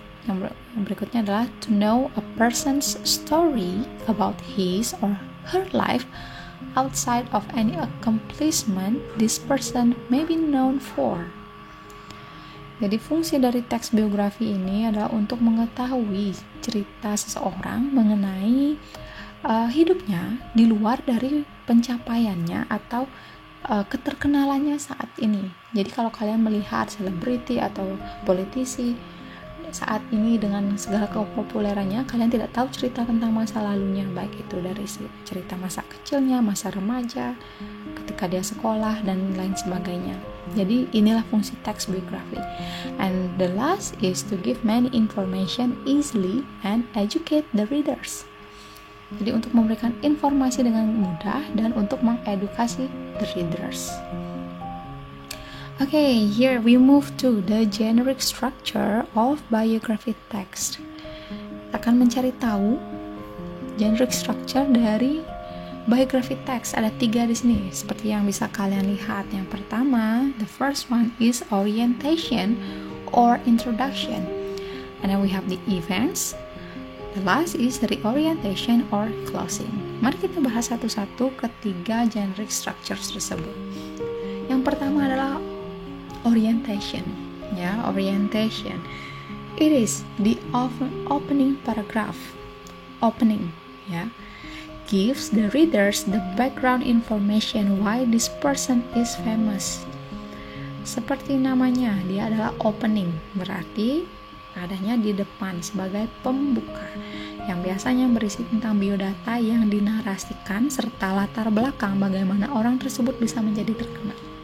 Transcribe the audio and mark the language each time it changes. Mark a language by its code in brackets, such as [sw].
[id] Yang berikutnya adalah [en] to know a person's story about his or her life outside of any accomplishment this person may be known for. [id] Jadi fungsi dari teks biografi ini adalah untuk mengetahui cerita seseorang mengenai hidupnya di luar dari pencapaiannya atau keterkenalannya saat ini. Jadi kalau kalian melihat selebriti atau politisi saat ini dengan segala kepopulerannya, kalian tidak tahu cerita tentang masa lalunya, baik itu dari cerita masa kecilnya, masa remaja, ketika dia sekolah, dan lain sebagainya. Jadi inilah fungsi text biography. [en] And the last is to give many information easily and educate the readers. [id] Jadi untuk memberikan informasi dengan mudah dan untuk mengedukasi [en] the readers. Here we move to the generic structure of biography text. [id] Kita akan mencari tahu generic structure dari biography text. Ada 3 di sini, seperti yang bisa kalian lihat. Yang pertama, [en] the first one is orientation or introduction, and then we have the events. The last is reorientation or closing. [id] Mari kita bahas satu-satu ketiga generic structures tersebut. Yang pertama adalah orientation, ya, orientation. [en] It is the opening paragraph. Opening, ya, gives the readers the background information why this person is famous. [id] Seperti namanya, dia adalah opening, berarti adanya di depan sebagai pembuka, yang biasanya berisi tentang biodata yang dinarasikan serta latar belakang bagaimana orang tersebut bisa menjadi terkenal.